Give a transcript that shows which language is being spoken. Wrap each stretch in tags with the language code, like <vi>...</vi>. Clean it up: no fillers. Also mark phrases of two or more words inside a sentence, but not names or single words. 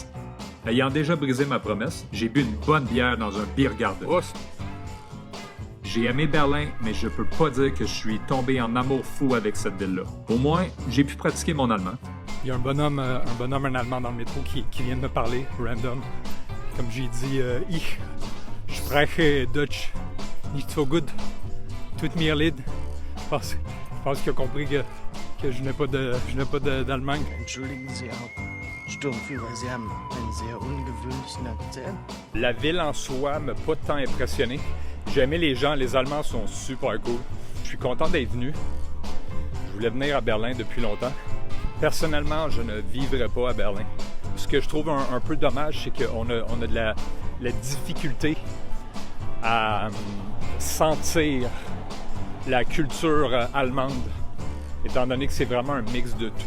<fr>Ayant déjà brisé ma promesse, j'ai bu une bonne bière dans un Biergarten. J'ai aimé Berlin, mais je peux pas dire que je suis tombé en amour fou avec cette ville-là. Au moins, j'ai pu pratiquer mon allemand. Il y a un bonhomme allemand dans le métro qui vient de me parler, random. Comme j'ai dit,</fr> <de>ich spreche Deutsch nicht so gut. Tut mir leid. Je pense qu'il a compris que je n'ai pas d'Allemagne. Entschuldigen Sie auch. Sturmführer, Sie haben einen sehr ungewöhnlichen Akzent.</de> <fr>La ville en soi m'a pas tant impressionné. J'ai aimé les gens, les Allemands sont super cool. Je suis content d'être venu. Je voulais venir à Berlin depuis longtemps. Personnellement, je ne vivrais pas à Berlin. Ce que je trouve un peu dommage, c'est qu'on a de la difficulté à sentir la culture allemande, étant donné que c'est vraiment un mix de tout.</fr>